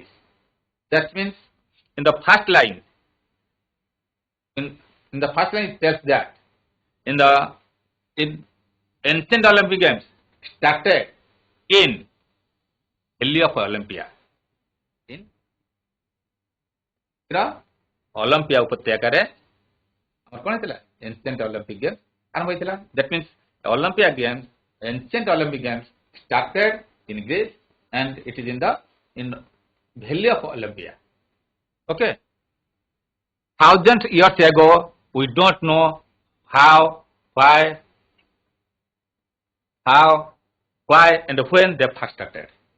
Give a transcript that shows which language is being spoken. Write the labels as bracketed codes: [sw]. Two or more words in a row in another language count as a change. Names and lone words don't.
[en] That means in the first line, in the first line it tells that in ancient Olympic games started in valley of Olympia. [or] In Olympia upatyaka ଆମର କଣ ହେଇଥିଲା [en] ancient Olympic games [or] ଆରମ୍ଭ ହେଇଥିଲା. [en] That means Olympia games, ancient Olympic games started in Greece and it is in valley of Olympia. Okay, thousands of years ago we don't know how, why and when they first started.